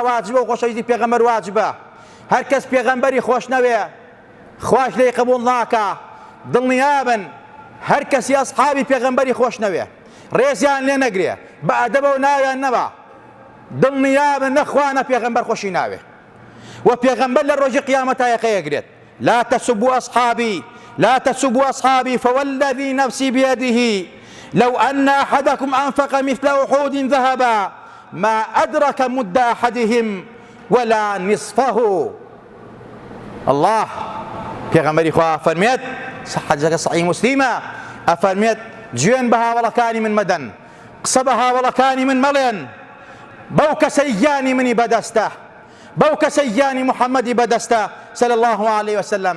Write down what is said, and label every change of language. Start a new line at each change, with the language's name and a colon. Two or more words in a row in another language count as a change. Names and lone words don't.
Central Kurdish: واجبە و خۆشەویستی پێغەمبەر واجبە، هەر کەس پێغەمبەری خۆش نەوێ خوش لێی قبوڵ ناکە، دڵنیابن هەر کەسی ئەسحابی پێغەمبەری خۆش نەوێ ڕێزیان لێ نەگرێ بە ئەدەبە و ناویان نەبا، دڵنیابن نەخوا نە پێغەمبەر خۆشی ناوێ و پێغەمبەر لە ڕۆژی قیامەتا یەقەیەگرێت لا
Arabic: تسبوا أصحابي فوالذي نفسي بيده لو أن أحدكم أنفق مثل أحد ذهبا ما أدرك مد أحدهم ولا نصفه.
Central Kurdish: الله پێغەمبەری خوا فەرمێت حەدیثەکە صحیح موسلیمە، ئەفەرمێت گوێن بە هاوڵەکانی من مەدەن، قسە بە هاوڵەکانی من مەڵێن، بەو کەسەی گیانی منی بەدەستە، بەو کەسەی گیانی محەممەدی بەدەستە
Arabic: صلی الله عليه وسلم.